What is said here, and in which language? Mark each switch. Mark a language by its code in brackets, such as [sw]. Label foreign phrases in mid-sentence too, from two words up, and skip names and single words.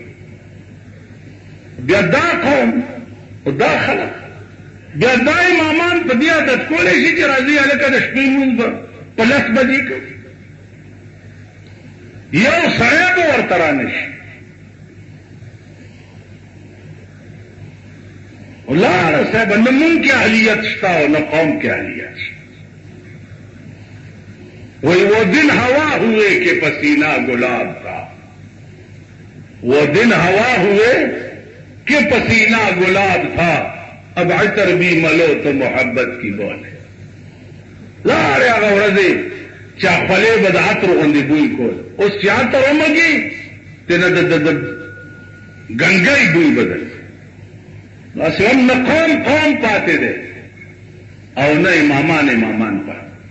[ps] بیا دا قوم او دا خلک بیا دا امامان په دې عادت کولی شي چې راځي هلکه د شپې لمونځ به په لس بجې کوي، یو سړی به ورته رانه شي. لاړه صاحبه نه مونږ کې اهلیت شته او نه قوم کې اهلیت شته. [ur] وہی وہ دن ہوا ہوئے کہ پسینہ گلاب تھا، وہ دن ہوا ہوئے کہ پسینہ گلاب تھا، اب عطر بھی ملو تو محبت کی بولے. [ps] لاړې هغه ورځې چې خولې به د عطر غوندې بوی کول، اوس چې عطر ومږي تېنه د ګنګۍ بوی بدل. داسې هم نه قوم پاتې دی او نه امامان پاتې.